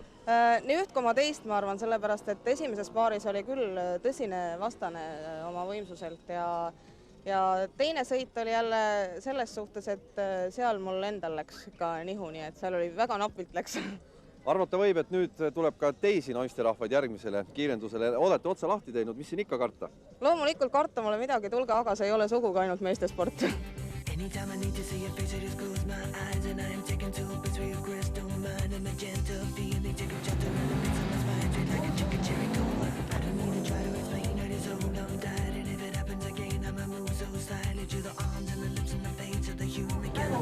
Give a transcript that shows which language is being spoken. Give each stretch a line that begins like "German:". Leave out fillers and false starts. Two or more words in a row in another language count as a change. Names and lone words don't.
Estonian: Nii 1,2 ma arvan, sellepärast, et esimeses paaris oli küll tõsine vastane oma võimsuselt ja teine sõit oli jälle selles suhtes, et seal mul endal läks ka nihu, nii et seal oli väga napilt läks. Arvata võib, et nüüd tuleb ka teisi naisterahvaid järgmisele kiirendusele. Olete otsa lahti teinud, mis siin ikka karta? Loomulikult karta mulle midagi, tulge, aga see ei ole sugugi ainult meestesport.
English: Anytime I need to see your face, I just close my eyes and I am taken to a place where your crystal mind and magenta feeling take a chapter and it makes my spine straight like a chicken cherry cola. I don't need to try to explain, I just hold on tight and if it happens again, I'ma move so silently to the arms and the lips and the face of the human kind.